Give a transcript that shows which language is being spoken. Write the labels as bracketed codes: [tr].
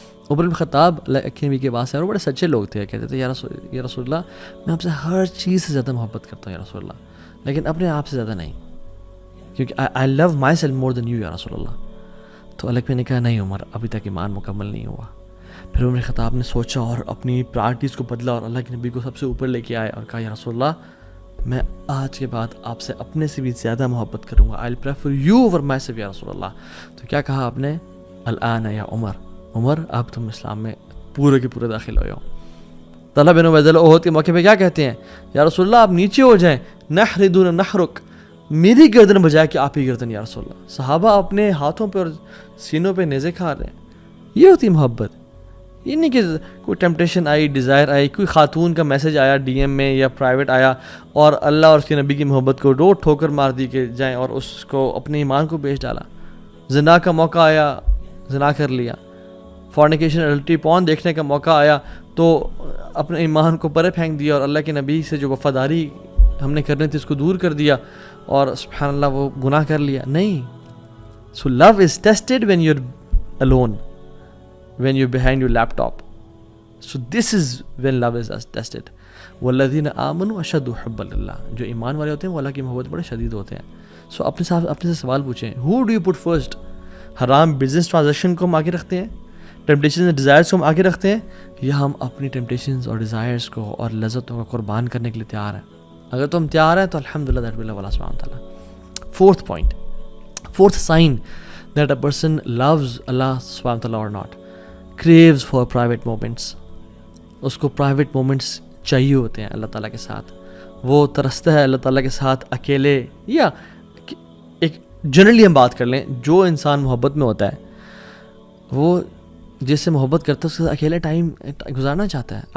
[ur] عمر بن خطاب اللہ کے نبی کے پاس ہے اور بڑے سچے لوگ تھے, کہتے تھے یا رسول اللہ میں آپ سے ہر چیز سے زیادہ محبت کرتا ہوں یا رسول اللہ, لیکن اپنے آپ سے زیادہ نہیں, کیونکہ [en] I love myself more than you [ur] یا رسول اللہ. تو اللہ نے کہا نہیں عمر, ابھی تک ایمان مکمل نہیں ہوا. پھر عمر خطاب نے سوچا اور اپنی پرائرٹیز کو بدلا اور اللہ کے نبی کو سب سے اوپر لے کے آئے اور کہا یا رسول اللہ میں آج کے بعد آپ سے اپنے سے بھی زیادہ محبت کروں گا. [en] I'll prefer you over myself یا رسول اللہ. [ur] تو کیا کہا آپ نے؟ [ar] الآن یا عمر [ur] اب تم اسلام میں پورے کے پورے داخل ہو. طلحہ بن عبید اللہ احد کے موقع پہ کیا کہتے ہیں؟ یا رسول اللہ آپ نیچے ہو جائیں. [ar] نحر دون نحرک، [ur] میری گردن بجائے کہ آپ ہی گردن یا رسول اللہ. صحابہ اپنے ہاتھوں پہ اور سینوں پہ نیزے کھا رہے ہیں. یہ ہوتی محبت. یہ نہیں کہ کوئی ٹیمپٹیشن آئی، ڈیزائر آئی، کوئی خاتون کا میسج آیا ڈی ایم میں یا پرائیویٹ آیا اور اللہ اور اس کے نبی کی محبت کو ٹھوکر مار دی کہ جائیں اور اس کو اپنے ایمان کو بیچ ڈالا. زنا کا موقع آیا، زنا کر لیا. فورنیکیشن اڈلٹری پون دیکھنے کا موقع آیا تو اپنے ایمان کو پرے پھینک دیا اور اللہ کے نبی سے جو وفاداری ہم نے کرنی تھی اس کو دور کر دیا اور سبحان اللہ وہ گناہ کر لیا. نہیں. [en] So love is tested when you are alone, when you're behind your laptop. So this is when love is tested. [ar] والذین آمنوا اشد حبا للہ، [ur] جو ایمان والے ہوتے ہیں وہ اللہ کی محبت بڑے شدید ہوتے ہیں. سو اپنے سے سوال پوچھیں، [en] who do you put first؟ [ur] حرام بزنس ٹرانزیکشن کو ہم آگے رکھتے ہیں، ٹیمپٹیشنز اینڈ ڈیزائرز کو ہم آگے رکھتے ہیں، یا ہم اپنی ٹیمپٹیشنز اور ڈیزائرز کو اور لذتوں کو قربان کرنے کے لیے تیار ہیں؟ اگر تم تیار ہیں تو الحمدللہ دیٹ ول اللہ سبحانہ وتعالیٰ. [en] Fourth point, fourth sign that a person loves Allah subhanahu wa ta'ala or not, craves for private moments. [ur] اس کو private moments چاہیے ہوتے ہیں اللہ تعالیٰ کے ساتھ. وہ ترستا ہے اللہ تعالیٰ کے ساتھ اکیلے، یا ایک جنرلی ہم بات کر لیں، جو انسان محبت میں ہوتا ہے وہ جس سے محبت کرتا ہے اس کے ساتھ اکیلے ٹائم گزارنا چاہتا ہے.